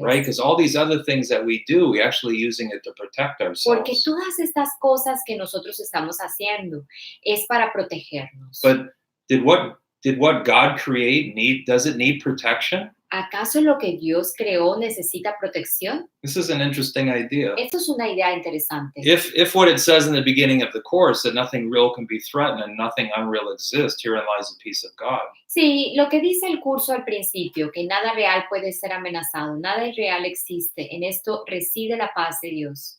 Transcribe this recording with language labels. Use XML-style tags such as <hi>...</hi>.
<en>right? Because all these other things that we do, we're actually using it to protect</en> <es>Porque</es> <en>ourselves.</en> <es>todas estas cosas que nosotros estamos haciendo es para protegernos.</es> <en>But did what God create does it need protection?</en> <es>¿Acaso lo que Dios creó necesita protección?</es> <en>This is an interesting idea.</en> <es>Esto es una idea interesante.</es> <en>If what it says in the beginning of the course that nothing real can be threatened and nothing unreal exists, herein lies the peace of God.</en> <es>Sí, lo que dice el curso al principio, que nada real puede ser amenazado, nada irreal existe, en esto reside la paz de Dios.</es>